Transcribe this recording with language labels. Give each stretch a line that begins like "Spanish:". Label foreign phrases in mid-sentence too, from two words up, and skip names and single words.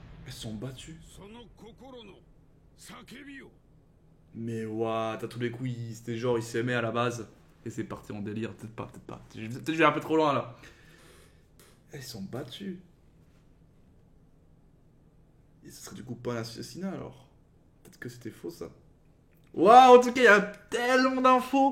French: Elles sont battues.
Japanese: その心の叫びを
French: Mais what, à tous les coups, c'était genre, il s'aimait à la base. Et c'est parti en délire, peut-être pas. Peut-être que je vais un peu trop loin là. Elles sont battues. Et ce serait du coup pas un assassinat alors. Peut-être que c'était faux ça. Waouh, en tout cas, il y a tellement d'infos.